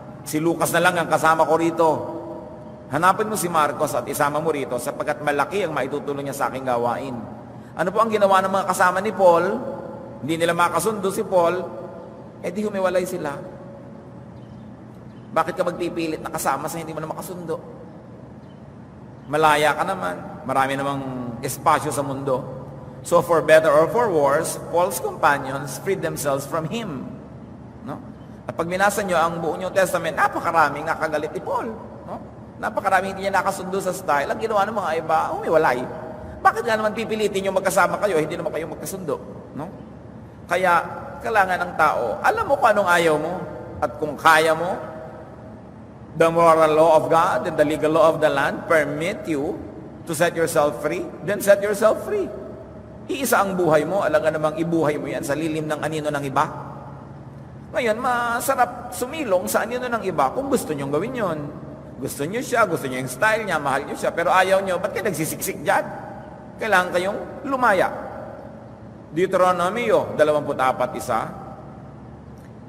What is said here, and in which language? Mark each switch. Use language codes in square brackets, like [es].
[tl] Si Lucas na lang ang kasama ko rito. Hanapin mo si Marcos at isama mo rito sapagkat malaki ang maitutulong niya sa aking gawain. Ano po ang ginawa ng mga kasama ni Paul? Hindi nila makasundo si Paul, di humiwalay sila. Bakit ka magpipilit na kasama sa hindi mo na makasundo? Malaya ka naman. Marami namang espasyo sa mundo. [en] So for better or for worse, Paul's companions freed themselves from him. [tl] No? At pag binasa nyo ang buong New Testament, napakaraming nakagalit ni Paul. No? Napakaraming hindi niya nakasundo sa style. Ang ginawa ng mga iba, humiwalay. Bakit nga naman pipilitin nyo magkasama kayo, hindi naman kayo magkasundo? No? Kaya, kailangan ng tao, alam mo kung anong ayaw mo. At kung kaya mo, [en] the moral law of God and the legal law of the land permit you to set yourself free, then set yourself free. [tl] Iisa ang buhay mo, alam namang ibuhay mo yan sa lilim ng anino ng iba. Ngayon, masarap sumilong sa anino ng iba kung gusto nyong gawin yon. Gusto nyo siya, gusto nyo yung style niya, mahal nyo siya, pero ayaw nyo, ba't kayo nagsisiksik dyan? Kailangan kayong lumaya. Deuteronomio 24:1.